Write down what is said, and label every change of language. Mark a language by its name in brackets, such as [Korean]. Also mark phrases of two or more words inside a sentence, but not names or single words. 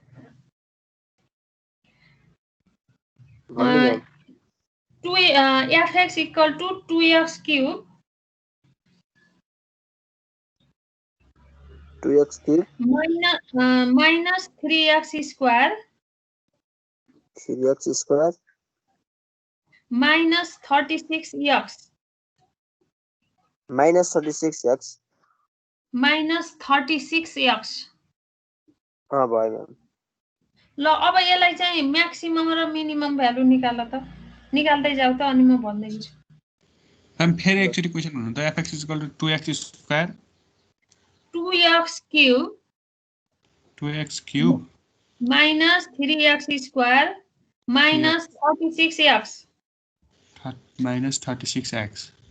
[Nepali] भन्नु न [English] 2 fx equal to 2x cube 2x cube minus 3x square 3x square minus 36x minus 36x minus 36x [Nepali] भयो म्याम ल अब यसलाई चाहिँ म्याक्सिमम र [English] minimum value [Nepali] निकाल त निकाल्दै जाऊ त अनि म भन्दै छु हम फेरि एकचोटि क्वेसन भन्नु त [English] fx = 2x square 2x cube 2x cube minus 3x square minus 36x minus 36x